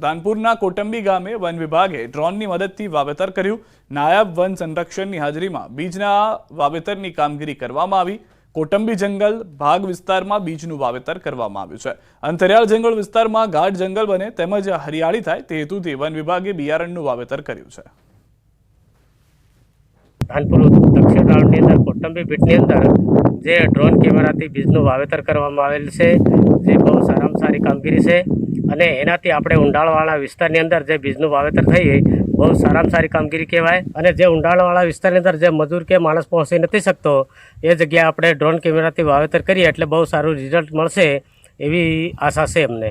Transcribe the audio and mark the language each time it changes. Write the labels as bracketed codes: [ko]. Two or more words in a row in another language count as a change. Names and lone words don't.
[gu] ધાનપુરના કોટંબી ગામે વન વિભાગે ડ્રોનની મદદથી વાવેતર કર્યું। નાયબ વન સંરક્ષકની હાજરીમાં બીજના વાવેતરની કામગીરી કરવામાં આવી। કોટંબી જંગલ ભાગ વિસ્તારમાં બીજનું વાવેતર કરવામાં આવ્યું છે। અંતરિયાળ જંગલ વિસ્તારમાં ગાઢ જંગલ બને તેમજ હરિયાળી થાય તે હેતુથી વન વિભાગે બિયારણનું વાવેતર કર્યું છે। ધાનપુર દક્ષિણ રાઉન્ડની અંદર કોટંબી બીટની અંદર જે ડ્રોન કેમેરાથી बीजનું વાવેતર કરવામાં આવેલ છે, જે બહુ સારામાં સારી કામગીરી છે અને એનાથી આપણે ઊંડાણવાળા વિસ્તારની અંદર જે બીજનું વાવેતર થઈ બહુ સારામાં સારી કામગીરી કહેવાય। અને જે ઊંડાણવાળા વિસ્તારની અંદર જે મજૂર કે માણસ પહોંચી નથી શકતો એ જગ્યાએ આપણે ડ્રોન કેમેરાથી વાવેતર કરીએ એટલે બહુ સારું રિઝલ્ટ મળશે એવી આશા છે અમને।